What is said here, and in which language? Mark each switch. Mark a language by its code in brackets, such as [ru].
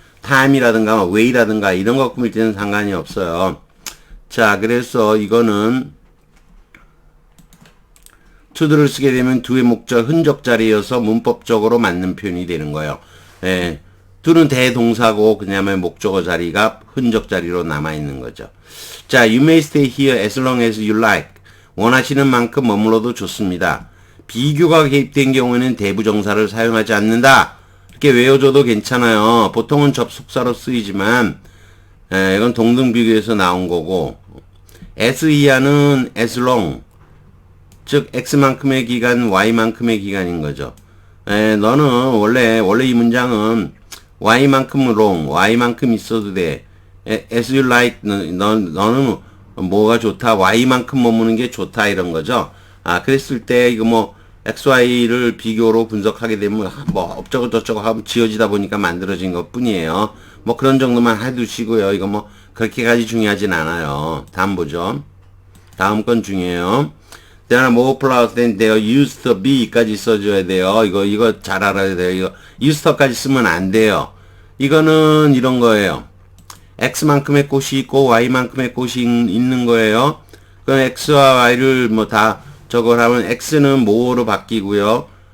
[ko] time이라든가 way라든가 이런 거 꾸밀 때는 상관이 없어요. 자, 그래서 이거는 to를 쓰게 되면 do의 목적 흔적 자리여서 문법적으로 맞는 표현이 되는 거예요. 예. to는 대동사고 그다음에 목적어 자리가 흔적 자리로 남아 있는 거죠. [en] 자, you may stay here as long as you like. [ko] 원하시는 만큼 머물러도 좋습니다. 비교가 개입된 경우에는 대부정사를 사용하지 않는다. 이렇게 외워줘도 괜찮아요. 보통은 접속사로 쓰이지만 이건 동등비교에서 나온 거고 as 이하는 as long 즉 x만큼의 기간 y만큼의 기간인 거죠. 너는 원래 이 문장은 y만큼 long y만큼 있어도 돼. as you like 너는 뭐가 좋다 y만큼 머무는 게 좋다 이런 거죠. 그랬을 때 이거 뭐 XY를 비교로 분석하게 되면 뭐 업저거 저쩌고 하면 지어지다 보니까 만들어진 것 뿐이에요. 뭐 그런 정도만 해두시고요. 이거 뭐 그렇게까지 중요하진 않아요. 다음 보죠. 다음 건 중요해요. [en] There are more flowers than there used to be까지 [ko] 써줘야 돼요. 이거 잘 알아야 돼요. 이거 used to까지 쓰면 안 돼요. 이거는 이런 거예요. X만큼의 꽃이 있고 Y만큼의 꽃이 있는 거예요. 그럼 X와 Y를 뭐 다 저걸 하면 X는 뭐로 바뀌고요.